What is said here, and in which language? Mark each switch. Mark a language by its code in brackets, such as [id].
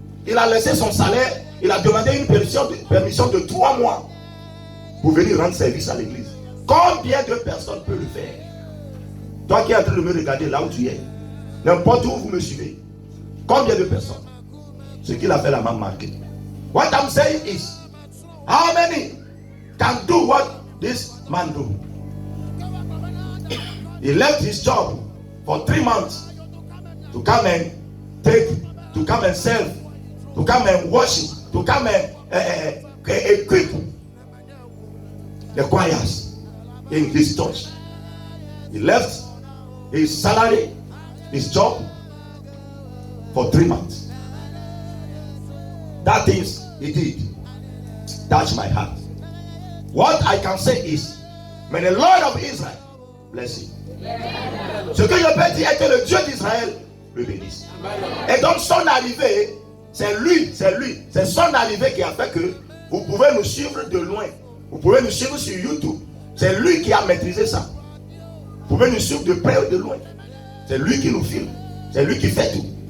[fr] Il a laissé son salaire. Il a demandé une permission de 3 mois pour venir rendre service à l'église. Combien de personnes peuvent le faire? Toi qui es en train de me regarder là où tu es, n'importe où vous me suivez, combien de personnes? Ce qu'il a fait là m'a marqué. [en] What I'm saying is, how many can do what this man do? He left his job for 3 months to come and to come and serve, to come and worship, to come and equip the choirs in this church. He left his salary, his job for 3 months. That things he did touch my heart. What I can say is, may the Lord of Israel bless him. [fr] Ce que je peux dire est que le Dieu d'Israël le bénisse. Et donc son arrivée, c'est son arrivée qui a fait que vous pouvez nous suivre de loin. Vous pouvez nous suivre sur YouTube. C'est lui qui a maîtrisé ça. Vous pouvez nous suivre de près ou de loin. C'est lui qui nous filme. C'est lui qui fait tout.